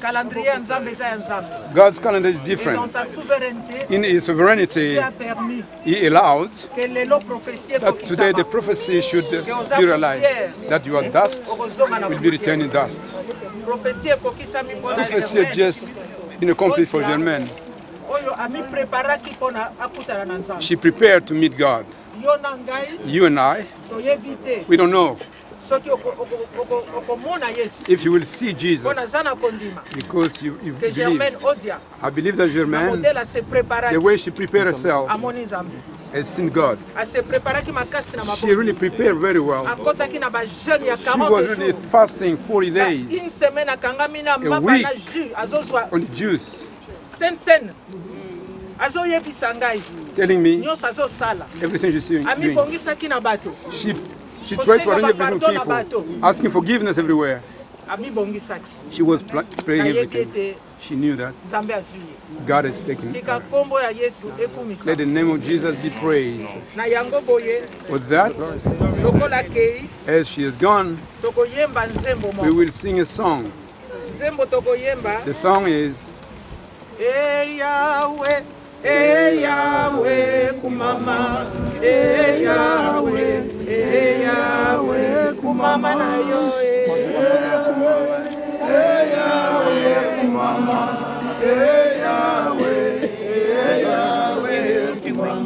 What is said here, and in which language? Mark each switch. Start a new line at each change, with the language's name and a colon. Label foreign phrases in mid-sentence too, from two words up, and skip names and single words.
English: God's calendar is different. In His sovereignty, He allowed that today the prophecy should be realized, that you are dust, will be returning dust. Prophecy just been accomplished for Germaine.
Lingala: oyo ami preparaki mpona akutana na Nzambe.
English: She prepared to meet God.
Lingala: Yo na ngai
English: You and I,
Lingala: toyebi te
English: we don't know
Lingala: soki okomona Yesu
English: if you will see Jesus,
Lingala: mpo naza na kondima
English: because you
Lingala: ke
English: believe. Germaine Odia I believe that
Lingala: na Germaine, modele ase preparaki
English: the way she prepared herself,
Lingala: amoni Nzambe.
English: has seen God.
Lingala: Ase preparaki makasi na
English: She
Lingala: maboko.
English: really prepared very well.
Lingala: Akotaki na bajeune ya
English: She was 40 really jours. fasting 40 days
French: Une semaine
Lingala: akangami na mapa
English: week.
Lingala: na jus azozwa
English: on the juice,
Lingala: sen azoyebisa ngai
English: telling me
Lingala: nyonso azosala
English: everything she's doing.
Lingala: amibongisaki na bato
English: She tried to arrange everything with people, asking forgiveness everywhere.
Lingala: amibongisaki
English: She was praying
Lingala: nayebi
English: everything.
Lingala: ete
English: She knew that
Lingala: Nzambe azwi ye.
English: God is taking
Lingala: tika
English: her.
Lingala: nkombo ya Yesu ekumisa
English: Let the name of Jesus be praised.
Lingala: na yango boye
English: For that,
Lingala: lokola kei
English: as she is gone,
Lingala: tokoyemba nzembo
English: we
Lingala: moko
English: will sing a song.
Lingala: nzembo tokoyemba
English: The song is,
Lingala: Yahweh, Yahweh kumama, Yahweh, Yahweh kumama na yo, Yahweh kumama, Yahweh kumama.